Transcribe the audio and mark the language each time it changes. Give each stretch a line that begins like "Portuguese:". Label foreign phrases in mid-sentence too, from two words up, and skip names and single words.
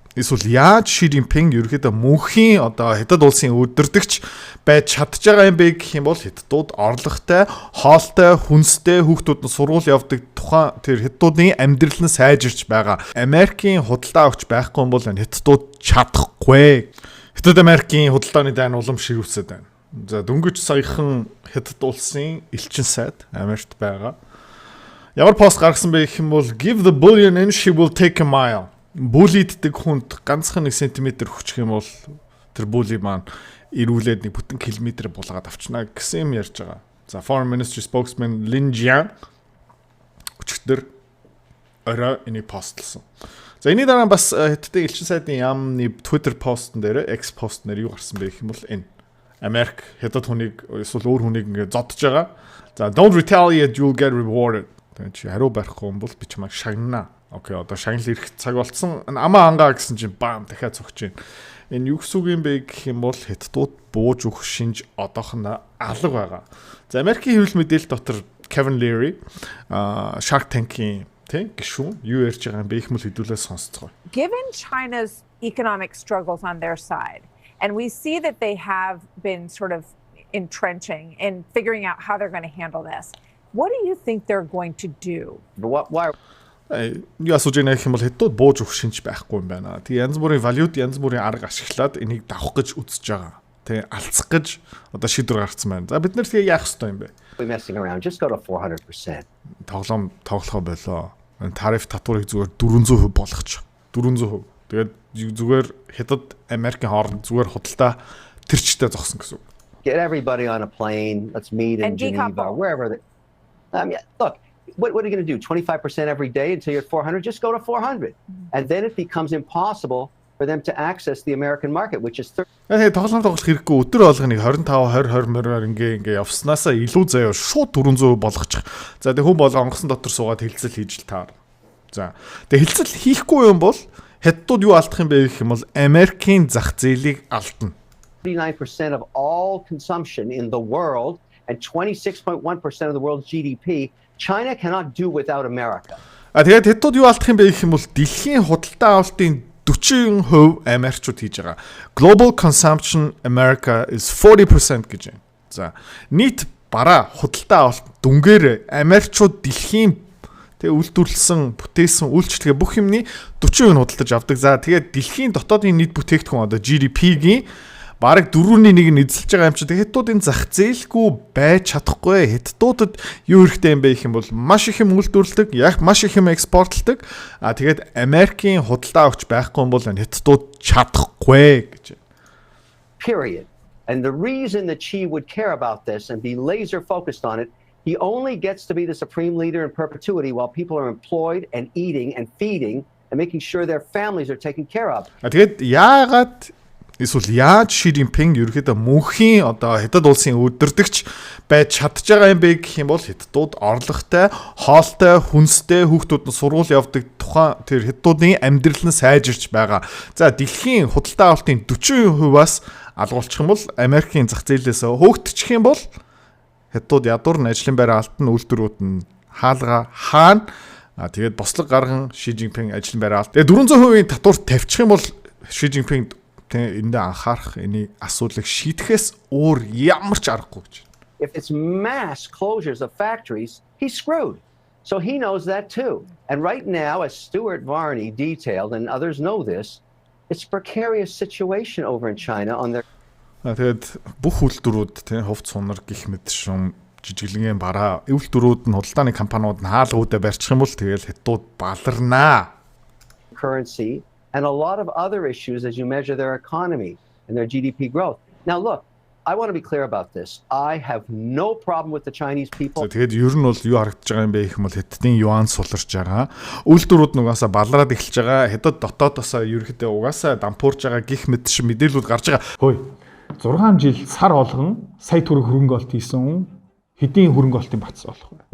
Mongolian: Эсвэл яаж Ши Жинпинг ерөөхдөө мөнхийн одоо хятад улсын өдөртөгч байж чадж байгаа юм бэ гэх юм бол хятадууд орлоготой, хоолтой, хүнстэй хүүхдүүд нь сургууль явдаг тухайн тэр хятадуудын амьдрал нь сайжирч байгаа. Америкийн худалдаа авч байхгүй юм бол хятадууд чадахгүй. Хятад Америкийн худалдааны дайн улам ширүүсэд байна. За дөнгөж саяхан хятад улсын элчин сайд Америкт байгаа. Ямар пост гаргасан бэ гэх юм бол
English: give the bullion and she will take a mile.
Mongolian: Бүлийддэг хүнд ганцхан 1 см хүчих юм бол тэр бүли маань ирүүлээд нэг бүтэн километр булгаад авчна гэсэн юм ярьж байгаа. За
English: Foreign Ministry spokesman
Mongolian: Lin Jian өчигдөр орой энийг постлсон. За энэний дараа бас хятадын элчин сайдын яамны Twitter постн дээр X постнэр юу гарсан бэ гэх юм бол энэ Америк хятад хүнийг эсвэл өөр хүнийг ингээд зодж байгаа.
English: За don't retaliate, you'll get rewarded.
Mongolian: Тэгээд чи хариу барихгүй юм бол би чамайг шагнана. Окей, одоо шагнал ирэх цаг болсон. Амаа ангаа гэсэн чинь баам дахиад цогч байна. Энэ юу гэсэн үг юм бэ гэх юм бол хятадууд бууж өгөх шинж одоохондоо алга байгаа. За Америкийн хэвлэл мэдээлэл дотор Kevin Leary Shark Tank-ийн гишүүн юу ярьж байгаа юм бэ их мэл хэдүүлээ сонсцгоо.
English: Given China's economic struggles on their side, and we see that they have been sort of entrenching and figuring out how they're going to handle this. What do you think they're going to do? Why?
Mongolian: Юу асууж байгаа юм бол хятадууд бууж өгөх шинж байхгүй юм байна. Тэг янз бүрийн валют, янз бүрийн арга ашиглаад энийг давах гэж үзэж байгаа. Тэг алцах гэж одоо шийдвэр гаргацсан байна. За бид нэр тэгээ яах ёстой юм бэ?
English: Messing around, just go to 400%.
Mongolian: Тоглоом тоглохоо болоо. Тариф татварыг зүгээр 400% болгочих. 400%. Тэгээд зүгээр хятад Америкийн хооронд зүгээр худалдаа тэрчтэй зогсон гэсэн үг.
English: Get everybody on a plane. Let's meet in Geneva, wherever. Look. What are you going to do? 25% every day until you're at 400? Just go to 400. And then it becomes impossible for them to access the American market, which is 30.
Mongolian: Тоглоом тоглох хэрэггүй өдөр болгоныг 25 20 20-оор ингээ явснаасаа илүү заяа шууд 400% болгочих. За тэг хүн бол онгоцон дотор суугаад хилцэл хийж л таар. За тэг хилцэл хийхгүй юм бол хятадууд юу алдах юм бэ гэх юм бол Америкийн зах зээлийг алдна.
English: 39% of all consumption in the world and 26.1% of the world's GDP. China cannot do without America.
Mongolian: Тэгээд хятадууд юу алдах юм бэ гэх юм бол дэлхийн худалдаа авалтын 40% Америкчууд хийж байгаа.
English: Global consumption America is 40%
Mongolian: гэж байна. За нийт бараа худалдаа авалт дүнгээр Америкчууд дэлхийн тэгээ үйлдвэрлэсэн, бүтээсэн үйлчлэгээ бүх юмны 40% нь худалдаж авдаг. За тэгээд дэлхийн дотоодын нийт бүтээгдэхүүн одоо GDP-гийн бараг 4-1 нь эзэлж байгаа юм чи хятадуудын зах зээлгүй байж чадахгүй. Хятадуудад юу хэрэгтэй юм бэ гэх юм бол маш их юм үйлдвэрлэдэг, яг маш их юм экспортлдог. Тэгээд Америкийн худалдаа авч байхгүй юм бол хятадууд чадахгүй гэж.
English: Period. And the reason that Xi would care about this and be laser focused on it, he only gets to be the supreme leader in perpetuity while people are employed and eating and feeding and making sure their families are taken care of.
Mongolian: Тэгээд яагаад эсвэл яаж Ши Жинпинг ерөөхдөө мөнхийн одоо хятад улсын өдөртөгч байж чадж байгаа юм бэ гэх юм бол хятадууд орлоготой, хоолтой, хүнстэй хүүхдүүд нь сургууль явдаг тухайн тэр хятадуудын амьдрал нь сайжирч байгаа. За дэлхийн худалдаа авалтын 40%-аас алгуулчих юм бол Америкийн зах зээлээс хөөгдчих юм бол хятадууд ядуур нь ажлын байр алтан үйлдвэрүүд нь хаалга хаана тэгээд бослог гарган Ши Жинпинг ажлын байр алт. Тэгээд 400%-ийн татвар тавьчих юм бол Ши Жинпинг энд анхаарах эний асуудлыг шийдэхээс өөр ямар ч аргагүй гэж.
English: If it's mass closures of factories, he's screwed. So he knows that too. And right now, as Stuart Varney detailed, and others know this, it's a precarious situation over in China on their.
Mongolian: Тэгээд бүх үйлдвэрүүд хувц сунар гих мэт шум жижиглэнгийн бараа үйлдвэрүүд нь худалдааны компаниуд нь хаалгуудаа барьчих юм бол тэгэл хятадууд баларнаа.
English: Currency. And a lot of other issues as you measure their economy and their GDP growth. Now look, I want to be clear about this. I have no problem with the Chinese people.
Mongolian: Тэгээд ер нь бол юу харагдаж байгаа юм бэ гэх юм бол хятадын юан суларч байгаа. Үйлдвэрүүд нугасаа балраад эхэлж байгаа. Хятад дотоодосоо ерөөхдөө угаасаа дампуурж байгаа гих мэт шиг мэдээлүүд гарч байгаа. Хөөе. 6 жил сар болгон сая төгрөг хөрөнгө олт хийсэн хэдийн хөрөнгө олтын бац болох вэ?